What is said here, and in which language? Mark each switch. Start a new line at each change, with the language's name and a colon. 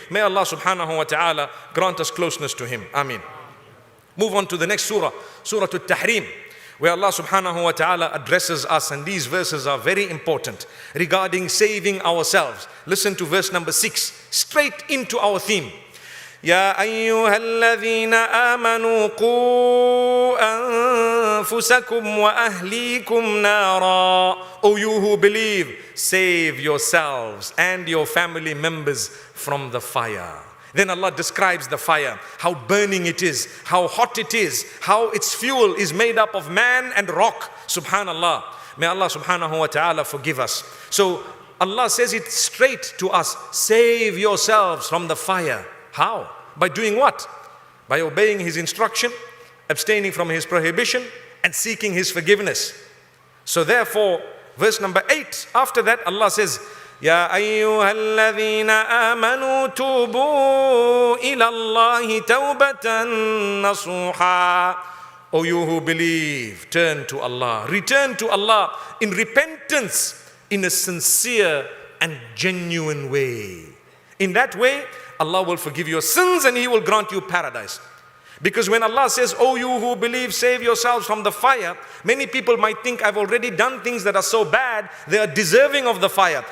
English: May Allah subhanahu wa ta'ala grant us closeness to Him. Ameen. Move on to the next surah, Surah At-Tahrim, where Allah subhanahu wa ta'ala addresses us, and these verses are very important regarding saving ourselves. Listen to verse number 6, straight into our theme.
Arabic: يا أيها الذين آمنوا قوا أنفسكم وأهليكم نارا.
English: O you who believe, save yourselves and your family members from the fire. Then Allah describes the fire, how burning it is, how hot it is, how its fuel is made up of man and rock. Subhanallah. May Allah subhanahu wa ta'ala forgive us. So Allah says it straight to us, save yourselves from the fire. How? By doing what? By obeying His instruction, abstaining from His prohibition, and seeking His forgiveness. So therefore, verse number 8, after that Allah says,
Arabic: يا أيها الذين آمنوا توبوا إلى الله توبة نصوحا.
English: O you who believe, turn to Allah, return to Allah in repentance, in a sincere and genuine way. In that way, Allah will forgive your sins and He will grant you paradise. Because when Allah says, "Oh, you who believe, save yourselves from the fire," many people might think, "I've already done things that are so bad, they are deserving of the fire."